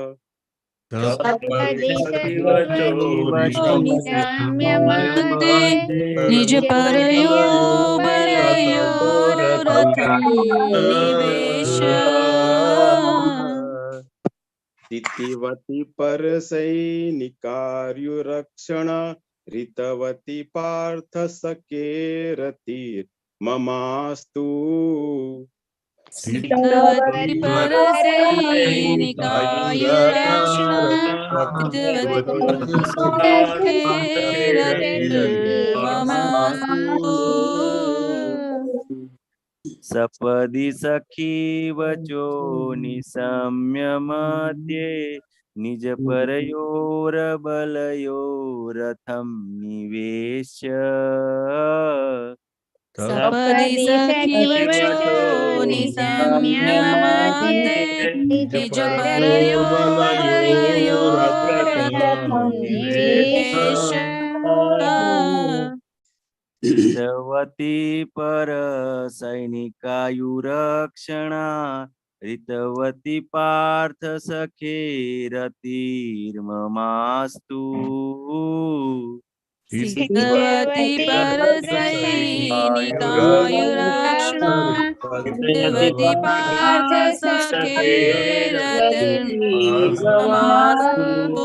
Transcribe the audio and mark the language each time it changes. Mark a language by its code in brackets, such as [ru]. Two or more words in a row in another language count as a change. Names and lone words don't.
[sa] સપદી સખી વચો નિશામ્ય મધ્યે નિજ પરયો બલયોરથમ નિવેશ્ય. સ્થિતિવતી પરસૈનિકાર્યુરક્ષણ ऋतवती पार्थ सकेरति ममास्तु. સ્થિતવતી सपदि सखी वचो निशम्य मध्ये निज परयोर बलयोरथम निवेश्य. સપદી સખી વચો નિશમ્ય મધ્યે નિજ પરયો બલયોરથમ નિવેશ્ય. ऋतवती पर सैनिकायुरक्षणा ऋतवती पार्थ सखेरतिर्ममास्तु. સ્થિતવતી પરસૈનિકાયુરક્ષણા ऋतवती पार्थ सखेरतिर्ममास्तु.